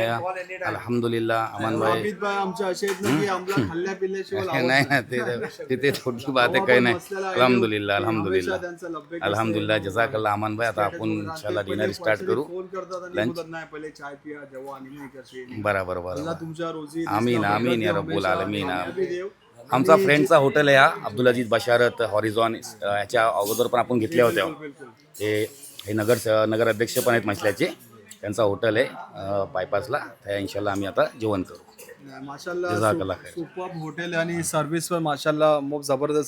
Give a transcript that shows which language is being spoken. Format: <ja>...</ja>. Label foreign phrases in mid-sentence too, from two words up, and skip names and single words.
<mr>अल्हम्दुलिल्लाह अमनबाई नाही ना ते तिथे थोडी बात आहे काही नाही.</mr> <ar>الحمد لله الحمد لله جزاك الله अमनबाई.</ar> <mr>आता आपण इंशाल्लाह</mr> <en>dinner start</en> <mr>करू. लंच बरोबर</mr> <ar>آمين آمين يا رب العالمين.</ar> <mr>आमचा फ्रेंडचा हॉटेल आहे हा अब्दुल अजीज बशारत हॉरिझॉन. याच्या अगोदर पण आपण घेतल्या होत्या. हे नगर अध्यक्ष पण आहेत मसल्याचे. त्यांचा हॉटेल आहे बायपासला. त्या इन्शाल्लाह आम्ही आता जेवण करू. माशाल्लाह</mr> <en>super hotel</en> <mr>आणि सर्व्हिस पण माशाल्लाह खूप जबरदस्त.</mr>